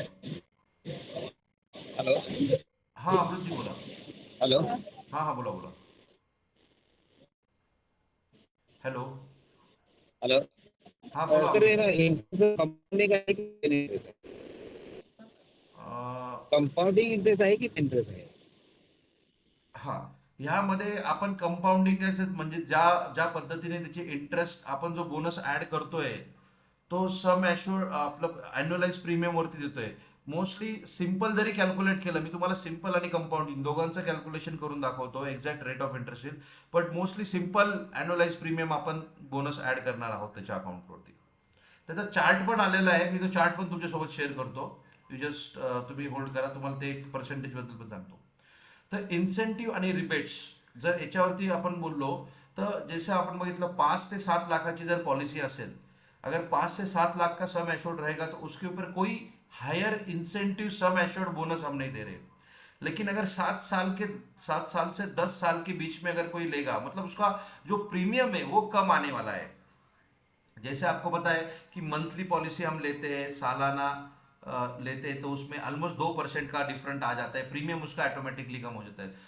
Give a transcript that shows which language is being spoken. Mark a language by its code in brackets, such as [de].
[en] Hello. [mr] हाँ, अमृत जी बोला। [en] Hello. [mr] हाँ हाँ, बोला बोला। [en] Hello. Hello. [hi] हाँ बोलो सर ये अमित। ना इंटरेस्ट कंपाउंडिंग का है कि अ, [mr] कंपाउंडिंग इंटरेस्ट आहे की इंटरेस्ट आहे? हां, ह्यामध्ये आपण कंपाऊंडिंग म्हणजे ज्या ज्या पद्धतीने त्याचे इंटरेस्ट आपण जो बोनस ऍड करतोय, तो सम ॲश्युअर्ड आपलं अॅन्युअलाइज प्रीमियम वरती देतोय. मोस्टली सिंपल जरी कॅल्क्युलेट केलं, मी तुम्हाला सिंपल आणि कंपाऊंडिंग दोघांचं कॅल्क्युलेशन करून दाखवतो एक्झॅक्ट रेट ऑफ इंटरेस्ट येईल. बट मोस्टली सिंपल अॅन्युअलाइज प्रीमियम आपण बोनस ऍड करणार आहोत त्याच्या अकाउंटवरती. त्याचा चार्ट पण आलेला आहे, मी तो चार्ट पण तुमच्यासोबत शेअर करतो. यू जस्ट तुम्ही होल्ड करा, तुम्हाला ते पर्सेंटेज बद्दल पण सांगतो. तर इन्सेंटिव्ह आणि रिबेट्स जर याच्यावरती आपण बोललो, तर जसं आपण बघितलं 5 ते 7 लाखाची जर पॉलिसी असेल, [hi] अगर 5 से 7 लाख का सम एश्योर्ड रहेगा तो उसके ऊपर कोई higher incentive sum assured bonus हम नहीं दे रहे. लेकिन अगर 7 साल से 10 साल के बीच में अगर कोई लेगा, मतलब उसका जो प्रीमियम है वो कम आने वाला है. जैसे आपको पता है कि मंथली पॉलिसी हम लेते हैं, सालाना लेते हैं, तो उसमें ऑलमोस्ट 2% का डिफरेंट आ जाता है, प्रीमियम उसका ऑटोमेटिकली कम हो जाता है.